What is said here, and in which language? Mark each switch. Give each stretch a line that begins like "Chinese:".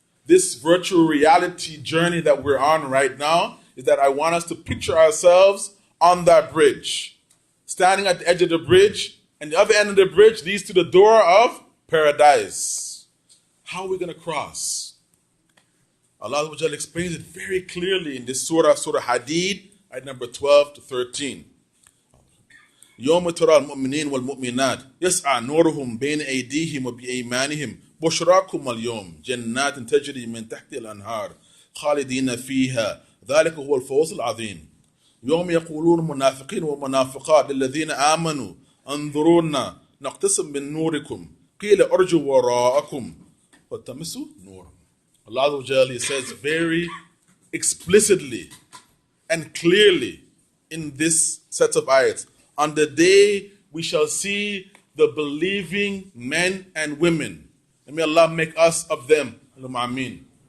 English: This virtual reality journey that we're on right now is that I want us to picture ourselves on that bridge, standing at the edge of the bridge, and the other end of the bridge leads to the door of paradise. How are we going to cross? Allah explains it very clearly in this surah, Surah Hadid, ayat number 12 to 13.
Arabic: يوم ترى المؤمنين والمؤمنات يسعى نورهم بين أيديهم وبأيمانهم بشراكم اليوم جنات تجري من تحت الأنهار خالدين فيها ذلك هو الفوز العظيم يوم يقولون المنافقين والمنافقات للذين آمنوا انظرونا نقتسم من نوركم قيل ارجوا وراءكم والتمسوا نورا.
English: Allah Azza wa Jalla says very explicitly and clearly in this set of ayats, on the day we shall see the believing men and women, and may Allah make us of them. Ameen.